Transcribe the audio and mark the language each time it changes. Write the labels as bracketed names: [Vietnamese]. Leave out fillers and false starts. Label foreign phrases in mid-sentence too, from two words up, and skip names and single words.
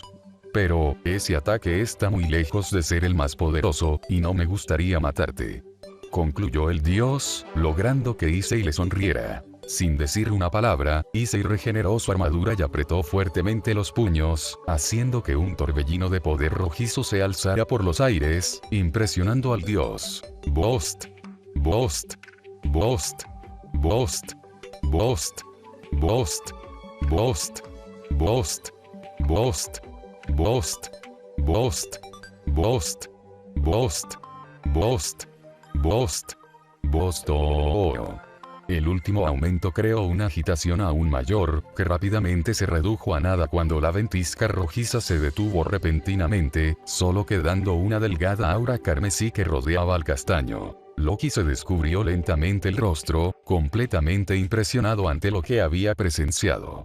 [Spanish] Pero, ese ataque está muy lejos de ser el más poderoso, y no me gustaría matarte, concluyó el dios, logrando que Issei le sonriera. Sin decir una palabra, Issei regeneró su armadura y apretó fuertemente los puños, haciendo que un torbellino de poder rojizo se alzara por los aires, impresionando al dios. [English] Bost, Bost, Bost, Bost, Bost, Bost, Bost, Bost, Bost, Bost, Bost, Bost, Bost, Bost, Bost, Bosto. [Spanish] El último aumento creó una agitación aún mayor, que rápidamente se redujo a nada cuando la ventisca rojiza se detuvo repentinamente, solo quedando una delgada aura carmesí que rodeaba al castaño. Loki se descubrió lentamente el rostro, completamente impresionado ante lo que había presenciado.